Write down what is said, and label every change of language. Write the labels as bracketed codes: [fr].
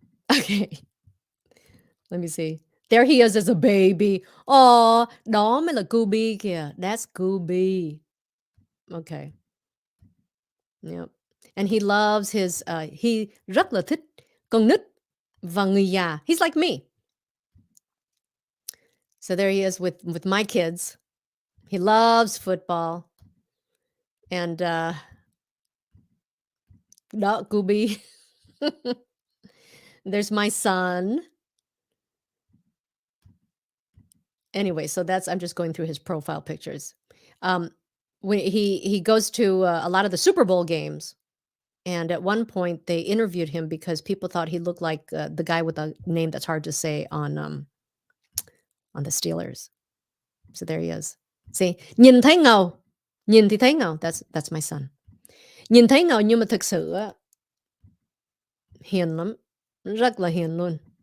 [en] Okay. Let me see. There he is as a baby. Oh, [vi] đó mới là Scooby kìa. [en] That's Scooby. Okay. Yep. And he loves his he [vi] rất là thích con nít và người già. [en] He's like me. So there he is with my kids. He loves football. And đó Scooby. There's my son. Anyway, so I'm just going through his profile pictures. When he goes to a lot of the Super Bowl games, and at one point they interviewed him because people thought he looked like the guy with a name that's hard to say on the Steelers. So there he is. [vi] See, nhìn thấy ngầu, nhìn thì thấy ngầu. [en] That's my son. [vi] Nhìn thấy ngầu nhưng mà thực sự á, hiền lắm, rất là hiền luôn.